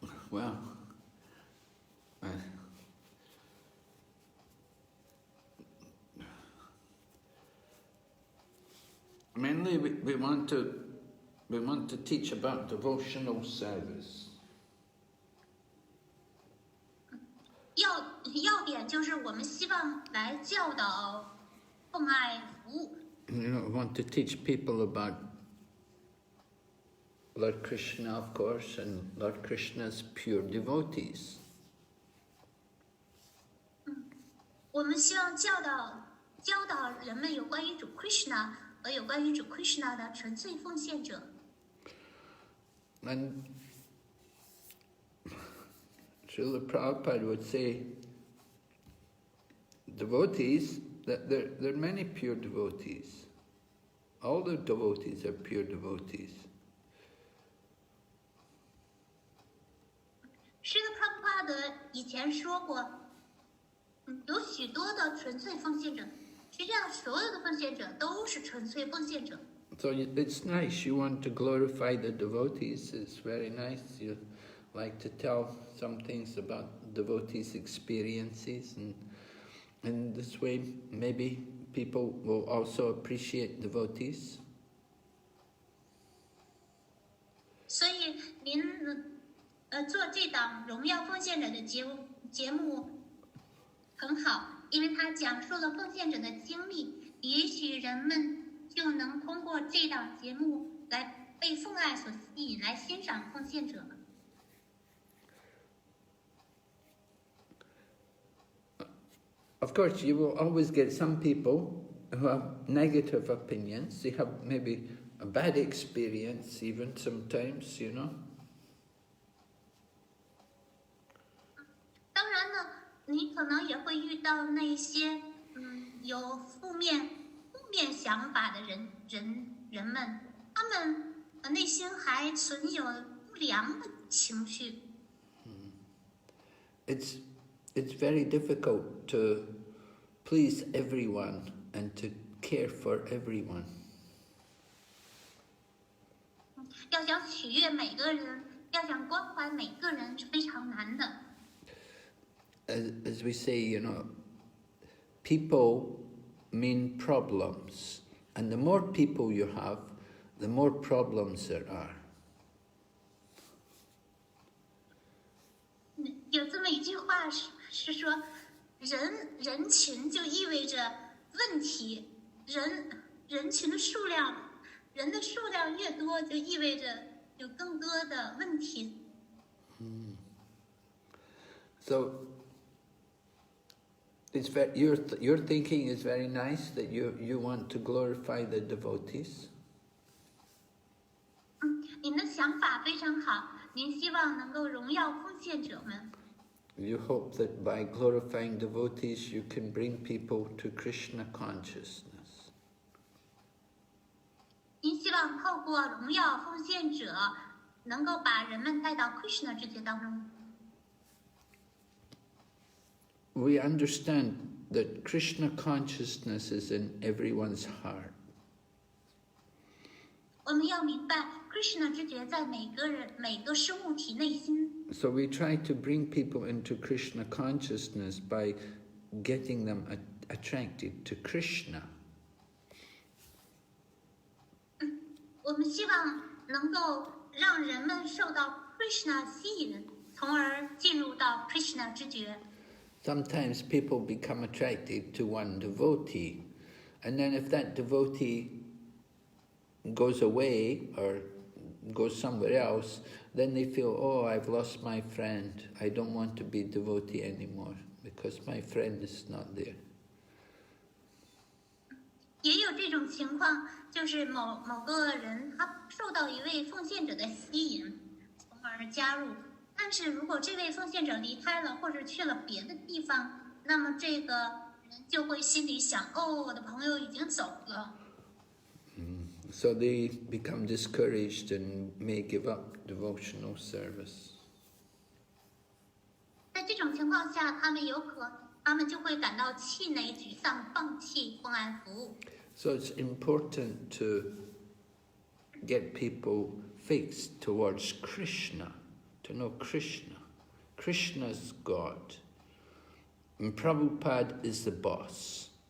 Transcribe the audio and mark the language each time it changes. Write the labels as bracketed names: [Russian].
[English] Well, mainly we want to teach about devotional service. [Chinese] 要点就是我们希望来教导奉爱服务。 [English] We want to teach people about Lord Krishna, of course, and Lord Krishna's pure devotees. [Chinese] 我们希望教导人们有关于主 Krishna 和有关于主 Krishna 的纯粹奉献者。 [English] And Srila Prabhupada would say, devotees, that there are many pure devotees All the devotees are pure devotees. [Chinese] 是的，Prabhupada以前说过，有许多的纯粹奉献者，实际上所有的奉献者都是纯粹奉献者。 [English] So it's nice, you want to glorify the devotees, it's very nice. You like to tell some things about devotees' experiences, and in this way maybe people will also appreciate devotees. [Chinese] 所以您做这档荣耀奉献者的节目很好，因为他讲述了奉献者的经历，也许人们就能通过这档节目来被奉爱所吸引，来欣赏奉献者。 [English] Of course, you will always get some people who have negative opinions. They have maybe a bad experience even sometimes, you know. [Chinese] 当然呢，你可能也会遇到那些有负面想法的人们，他们内心还存有不良的情绪。 [English] It's very difficult to please everyone and to care for everyone. [Chinese] 要想取悦每个人，要想关怀每个人是非常难的。 [English] As we say, you know, people mean problems, and the more people you have, the more problems there are. [Chinese] 有这么一句话是说，人群就意味着问题，人群的数量，人的数量越多，就意味着有更多的问题。 [English] So it's your thinking is very nice that you want to glorify the devotees. [Chinese] 您的想法非常好，您希望能够荣耀奉献者们。 [English] You hope that by glorifying devotees you can bring people to Krishna consciousness. [Chinese] 您希望透过荣耀奉献者，能够把人们带到 Krishna 知觉当中。 [English] We understand that Krishna consciousness is in everyone's heart. [Chinese] 我们要明白 Krishna 知觉在每个生物体内心。 [English] So we try to bring people into Krishna consciousness by getting them attracted to Krishna. [Chinese] 我们希望能够让人们受到 Krishna 吸引，从而进入到 Krishna 知觉。 [English] Sometimes people become attracted to one devotee, and then if that devotee goes away or goes somewhere else, then they feel, oh, I've lost my friend. I don't want to be devotee anymore because my friend is not there. [Chinese] 也有这种情况，就是某个人他受到一位奉献者的吸引，从而加入。但是如果这位奉献者离开了，或者去了别的地方，那么这个人就会心里想：哦，我的朋友已经走了。 [English] So they become discouraged and may give up devotional service. [Chinese] 在这种情况下，他们就会感到气馁、沮丧，放弃奉爱服务。 [English] So it's important to get people fixed towards Krishna, to know Krishna. Krishna's God. And Prabhupada is the boss.